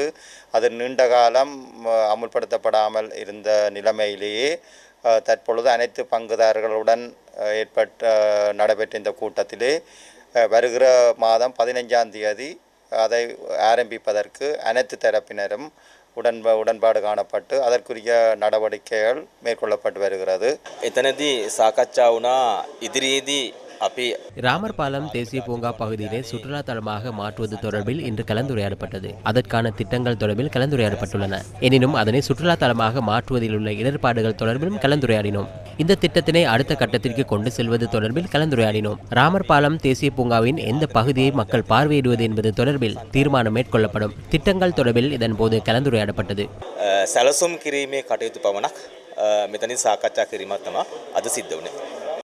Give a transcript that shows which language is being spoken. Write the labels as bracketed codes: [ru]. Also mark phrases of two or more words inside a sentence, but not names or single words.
[ta] அது நீண்ட காலம் அமுல்படுத்தப்படாமல் இருந்த நிலைமையிலேயே தற்பொழுது அனைத்து பங்குதாரர்களுடன் நடைபெற்ற இந்த கூட்டத்திலே வருகிற மாதம் 15ஆம் தேதி அதை ஆரம்பிப்பதற்கு அனைத்து தரப்பினரும் உடன்பாடு காணப்பட்டு அதற்குரிய நடவடிக்கைகள் மேற்கொள்ளப்பட்டு வருகிறது. [si] එතනදී සාකච්ඡා වුණා ඉදිරියේදී අපි [ta] ராமர் பாலம் தேசிய பூங்கா பகுதியினை சுற்றுலா தலமாக மாற்றுவது தொடர்பில் இன்று கலந்துரையாடப்பட்டது. அதற்கான திட்டங்கள் தொடர்பில் கலந்துரையாடப்பட்டுள்ளன. எனினும் அதனை சுற்றுலா தலமாக மாற்றுவதில் உள்ள இடர்பாடுகள் தொடர்பிலும் கலந்துரையாடினோம். இந்த திட்டத்தினை அடுத்த கட்டத்திற்கு கொண்டு செல்வது தொடர்பில் கலந்துரையாடினோம். ராமர் பாலம் தேசிய பூங்காவின் எந்த பகுதியை மக்கள் பார்வையிடுவது என்பது தொடர்பில் தீர்மானம் மேற்கொள்ளப்படும். திட்டங்கள் தொடர்பில் இதன்போது கலந்துரையாடப்பட்டது. [si] සැලසුම් කිරීමේ කටයුතු පමණක් මෙතනින් සාකච්ඡා කිරීමක් තමයි අද සිද්ධ වුණේ.